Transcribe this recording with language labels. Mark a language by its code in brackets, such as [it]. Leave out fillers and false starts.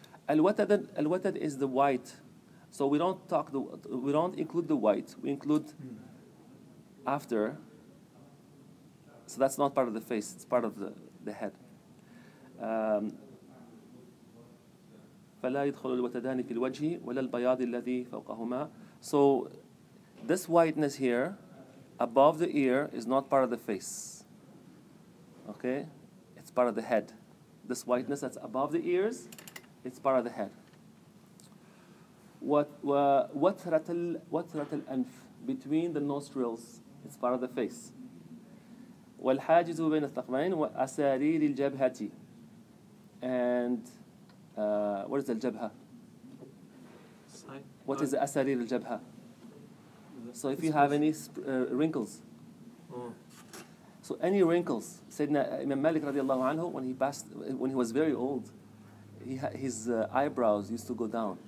[en] الوتد is the white. So we don't include the white. We include after. So that's not part of the face. It's part of the head. [ar] فلا يدخل الوتدان في الوجه ولا البياض الذي فوقهما. [en] So this whiteness here above the ear is not part of the face. Okay? It's part of the head. This whiteness that's above the ears, it's part of the head. وترة الأنف, between the nostrils, it's part of the face. [ar] والحاجز بين الثقبين وأسارير الجبهة. [en] And what is الجبهة? What is أسارير الجبهة? So if you have any wrinkles. So any wrinkles. Sayyidina Imam Malik radiallahu anhu, when he was very old, his eyebrows used to go down.